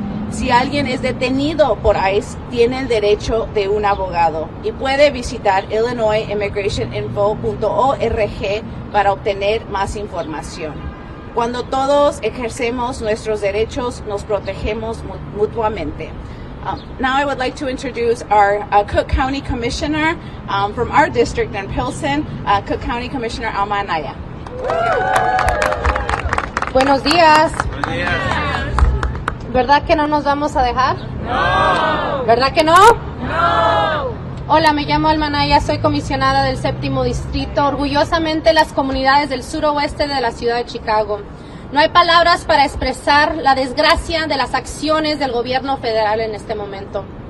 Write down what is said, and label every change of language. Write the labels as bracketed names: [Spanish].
[Spanish] Si alguien es detenido por ICE, tiene el derecho de un abogado y puede visitar IllinoisImmigrationInfo.org para obtener más información. Cuando todos ejercemos nuestros derechos, nos protegemos mutuamente. [English] Now I would like to introduce our Cook County Commissioner from our district in Pilsen, Cook County Commissioner Alma Anaya. [Spanish] Buenos días. Buenos días. ¿Verdad que no nos vamos a dejar? No. ¿Verdad que no? No. Hola, me llamo Almanaya, soy comisionada del 7º Distrito, orgullosamente las comunidades del suroeste de la ciudad de Chicago. No hay palabras para expresar la desgracia de las acciones del gobierno federal en este momento.